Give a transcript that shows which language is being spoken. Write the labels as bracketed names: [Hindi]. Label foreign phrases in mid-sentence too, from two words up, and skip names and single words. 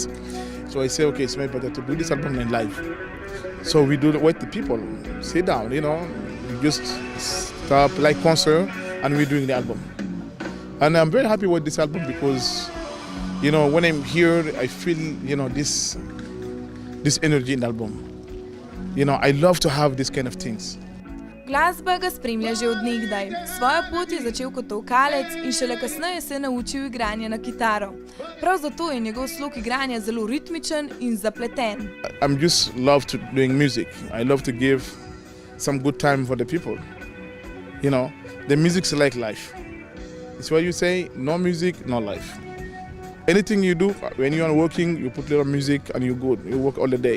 [English] So I say, okay, it's maybe better to do this album in live. So we do it with the people, sit down, we just stop like concert and we're doing the album. And I'm very happy with this album because when I'm here, I feel, this energy in the album. I love to have this kind of things. [Slovenian] Glasba ga spremlja že od nekdaj. Svojo pot je začel kot tolkalec in šele kasneje se je naučil igranja na kitaro. Prav zato je njegov slog igranja zelo ritmičen in zapleten. [English] I'm just love to doing music. I love to give some good time for the people. The music's like life. It's what you say, no music, no life. Anything you do, when you are working, you put little music and you're good. You work all the day.